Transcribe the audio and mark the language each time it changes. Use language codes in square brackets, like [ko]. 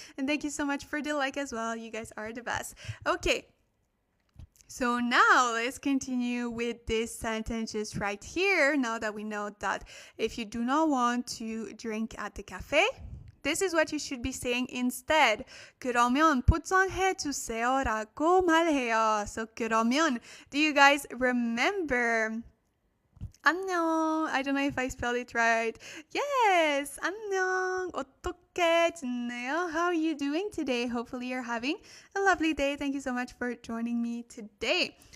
[en] And thank you so much for the like as well. You guys are the best. Okay. So now let's continue with this sentence just right here. Now that we know that if you do not want to drink at the cafe, this is what you should be saying instead. [ko] 그러면 포장해 주세요라고 말해요. [en] So 그러면, do you guys remember? [ko] 안녕. [en] I don't know if I spelled it right. Yes. [ko] 안녕. 어떻게 지내요? [en] How are you doing today? Hopefully you're having a lovely day. Thank you so much for joining me today.